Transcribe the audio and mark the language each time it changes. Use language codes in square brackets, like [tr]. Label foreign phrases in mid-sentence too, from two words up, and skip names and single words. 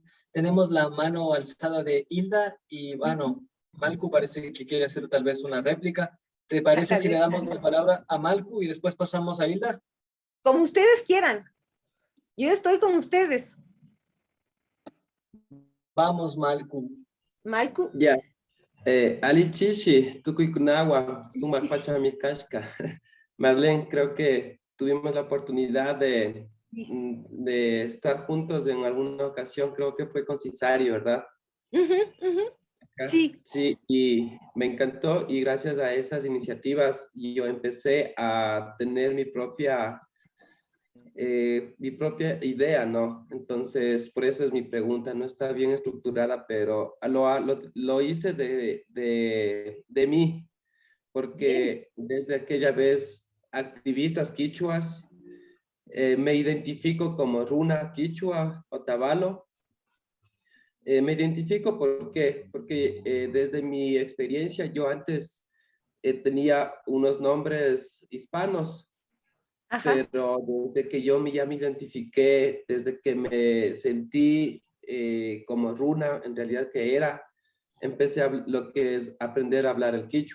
[es] Tenemos la mano alzada de Hilda y, bueno, Malcu parece que quiere hacer tal vez una réplica. ¿Te parece Tal si le vez. damos la palabra a Malcu y después pasamos a Hilda? Como ustedes quieran. Yo estoy con ustedes. Vamos, Malcu. Malcu. [qu] Ya, Ali Chishi, Tukuikunawa, Suma Pachami Kashka. [es] Marlene, creo que tuvimos la oportunidad de estar juntos en alguna ocasión, creo que fue con Cisari, ¿verdad? Sí. Sí, y me encantó y gracias a esas iniciativas yo empecé a tener mi propia idea, ¿no? Entonces, por eso es mi pregunta, no está bien estructurada, pero lo hice de mí, porque desde aquella vez, activistas quichuas, me identifico como runa quichua o tabalo. Me identifico ¿por qué? Porque desde mi experiencia yo antes tenía unos nombres hispanos, pero desde que ya me identifiqué, desde que me sentí como runa, en realidad que era, empecé lo que es aprender a hablar el quichua.